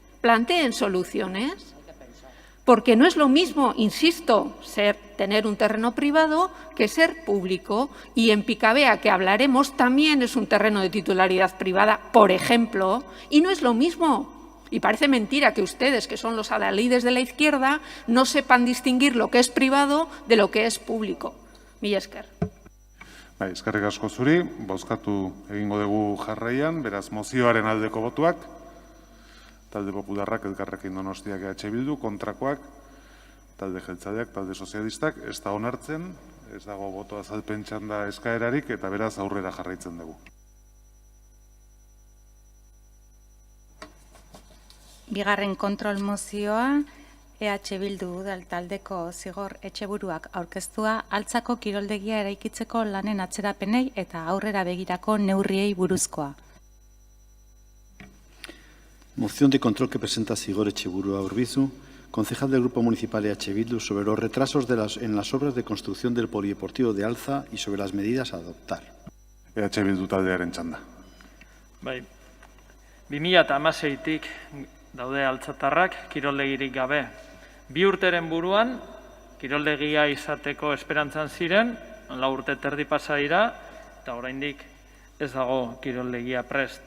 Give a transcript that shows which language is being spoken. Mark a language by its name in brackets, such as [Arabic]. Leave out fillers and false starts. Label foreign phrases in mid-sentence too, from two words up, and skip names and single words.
[Spanish] Porque no es lo mismo, insisto, tener un terreno privado que ser público. Y en Picabea, que hablaremos, también es un terreno de titularidad privada, por ejemplo, y no es lo mismo. Y parece mentira que ustedes, que son los adalides de la izquierda, no sepan distinguir lo que es privado de lo que es público. [Basque] Mila esker. Eskerrik asko zuri, bozkatu egingo dugu jarraian, beraz mozioaren aldeko botuak, talde popularrak, Elkarrekin Donostiak EH Bildu, kontrakoak, talde jeltzaleak, talde sozialistak, ez da onartzen, ez dago boto azalpen txanda eskaerarik, eta beraz aurrera jarraitzen dugu. Bigarren kontrol mozioa, EH Bildu udal taldeko Zigor Etxeburuak aurkeztua Altzako kiroldegia eraikitzeko lanen atzerapenei eta aurrera begirako neurriei buruzkoa. [Spanish] Moción de control que presenta Zigor Etxeburua Urbizu, concejal del Grupo Municipal EH Bildu, sobre los retrasos en las obras de construcción del polideportivo de Alza y sobre las medidas a adoptar. [Basque] EH Bildu taldearen txanda. 2016tik daude altzatarrak kiroldegirik gabe. 2 urteren buruan, kiroldegia izateko esperantzan ziren, 4 urte terdi pasa dira, eta oraindik ez dago kiroldegia prest.